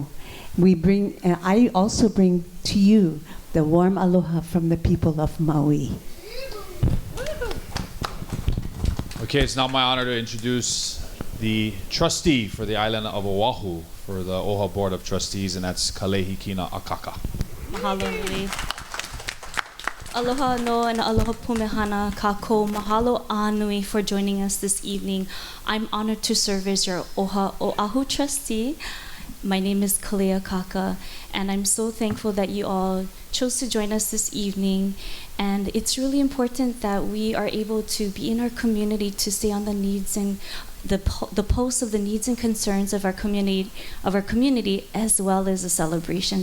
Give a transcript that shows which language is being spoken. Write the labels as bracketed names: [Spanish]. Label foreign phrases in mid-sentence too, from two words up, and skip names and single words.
[English] I also bring to you the warm aloha from the people of Maui. Okay, it's now my honor to introduce the trustee for the island of Oʻahu for the OHA Board of Trustees, and that's Kalehikina Akaka. [Hawaiian] Mahalo nui. Aloha no and aloha pumehana kako. Mahalo anui [English] for joining us this evening. I'm honored to serve as your Oʻahu trustee. My name is Kalea Kaka, and I'm so thankful that you all chose to join us this evening. And it's really important that we are able to be in our community to stay on the needs and the pulse of the needs and concerns of our community, as well as the celebration.